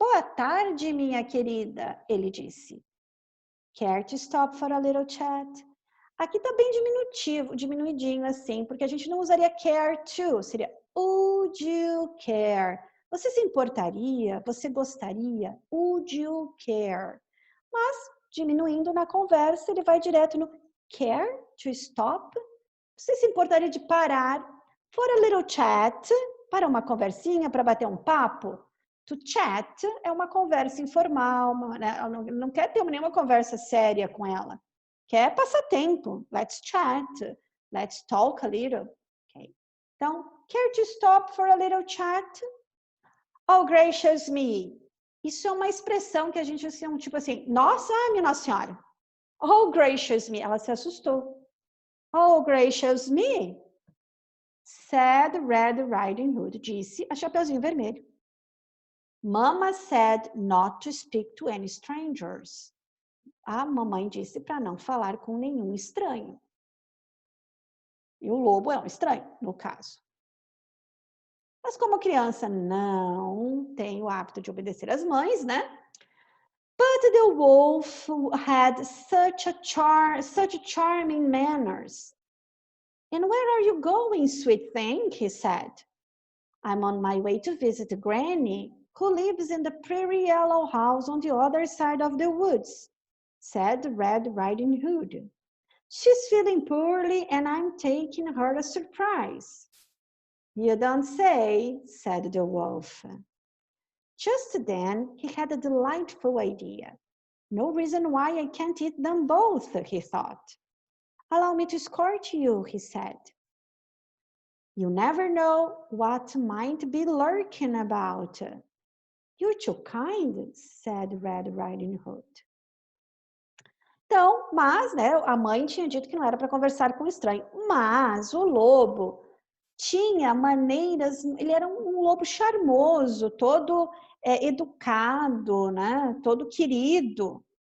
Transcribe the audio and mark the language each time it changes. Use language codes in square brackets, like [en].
[pt] Boa tarde, minha querida, ele disse. [en] Care to stop for a little chat? [pt] Aqui tá bem diminuidinho assim, porque a gente não usaria [en] care to, [pt] seria [en] would you care? [pt] Você se importaria? Você gostaria? [en] Would you care? [pt] Mas, diminuindo na conversa, ele vai direto no [en] care to stop? [pt] Você se importaria de parar [en] for a little chat, [pt] para uma conversinha, para bater um papo? [en] To chat [pt] é uma conversa informal, né? Não quer ter nenhuma conversa séria com ela. Quer passar tempo. [en] Let's chat. Let's talk a little. Okay. [pt] Então, [en] care to stop for a little chat? Oh, gracious me. [pt] Isso é uma expressão que a gente usa, tipo assim, nossa, minha Nossa Senhora. [en] Oh, gracious me. [pt] Ela se assustou. [en] Oh, gracious me. Said Red Riding Hood. [pt] Disse a Chapeuzinho Vermelho. [en] Mama said not to speak to any strangers. [pt] A mamãe disse para não falar com nenhum estranho. E o lobo é um estranho, no caso. Mas como criança não tem o hábito de obedecer às mães, né? [en] But the wolf had such charming manners. And where are you going, sweet thing? He said. I'm on my way to visit Granny, who lives in the pretty yellow house on the other side of the woods, said Red Riding Hood. She's feeling poorly and I'm taking her a surprise. You don't say, said the wolf. Just then, he had a delightful idea. No reason why I can't eat them both, he thought. Allow me to escort you, he said. You never know what might be lurking about. You're too kind, said Red Riding Hood. [pt] Então, mas, né, a mãe tinha dito que não era para conversar com o estranho. Mas o lobo tinha maneiras, ele era um lobo charmoso, todo educado, né, todo querido.